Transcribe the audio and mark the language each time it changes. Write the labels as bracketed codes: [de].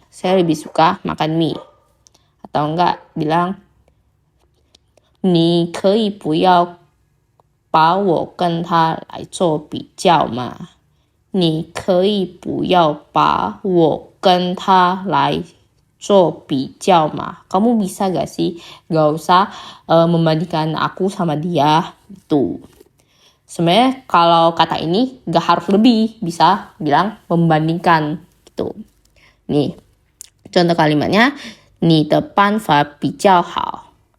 [id] Saya lebih suka makan mie. Atau enggak bilang, [zh] 你可以不要把我跟他来做比较吗？你可以不要把我跟他来做比较吗？ [id] Kamu bisa gak sih gak usah membandingkan aku sama dia gitu. Sebenarnya kalau kata ini gak harus lebih, bisa bilang membandingkan gitu. Nih, contoh kalimatnya, [zh] 你的办法比较好.